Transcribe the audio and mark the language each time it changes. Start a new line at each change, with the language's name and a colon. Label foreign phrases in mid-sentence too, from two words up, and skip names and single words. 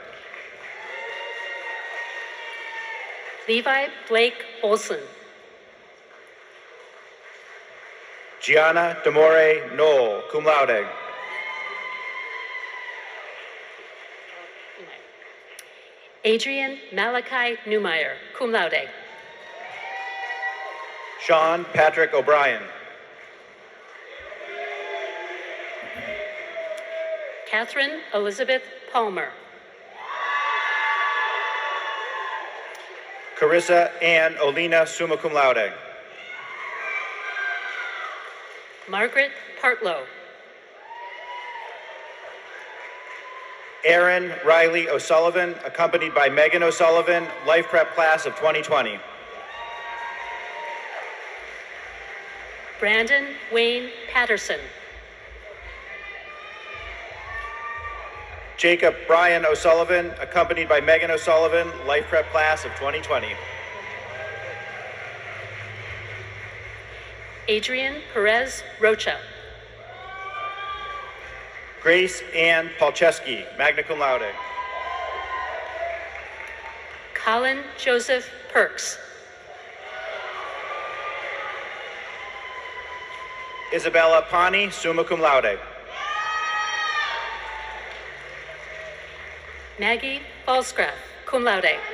English: Levi Blake Olson. Gianna Demore Knoll,
Latin: cum laude.
English: Adrian Malachi Newmeyer,
Latin: cum laude.
English: Sean Patrick O'Brien. Catherine Elizabeth Palmer. Carissa Ann Olina,
Latin: summa cum laude.
English: Margaret Partlow. Aaron Riley O'Sullivan, accompanied by Megan O'Sullivan, Life Prep class of 2020. Brandon Wayne Patterson. Jacob Brian O'Sullivan, accompanied by Megan O'Sullivan, Life Prep class of 2020. Adrian Perez Rocha. Grace Ann Palczewski,
Latin: magna cum laude.
English: Colin Joseph Perks. Isabella Pani,
Latin: summa cum laude.
English: Maggie Falsgraf,
Latin: cum laude.